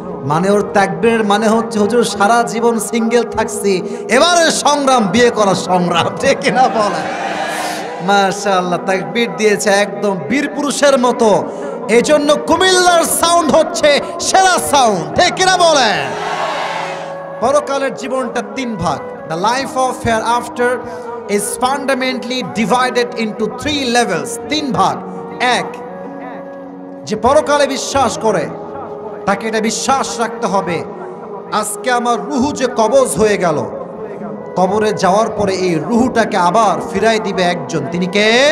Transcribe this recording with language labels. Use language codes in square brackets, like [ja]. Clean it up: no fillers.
[bn] মানে ওর তাকবীরের মানে হচ্ছে হুজুর সারা জীবন সিঙ্গেল থাকছি, এবারে সংগ্রাম, বিয়ে করার সংগ্রাম। ঠিক কিনা বলে? মাশাআল্লাহ, তাকবীর দিয়েছে একদম বীর পুরুষের মতো। এই জন্য কুমিল্লার সাউন্ড হচ্ছে সেরা সাউন্ড। ঠিক কিনা বলে? পরকালের জীবনটা 3 ভাগ। [en] The life of hereafter is fundamentally divided into 3 levels. [bn] 3 ভাগ। 1, যে পরকালে বিশ্বাস করে তাকে এটা বিশ্বাস রাখতে হবে আজকে আমার রুহু যে কবজ হয়ে গেল, কবরে যাওয়ার পরে এই রুহুটাকে আবার ফিরাই দিবে একজন। তিনি কে?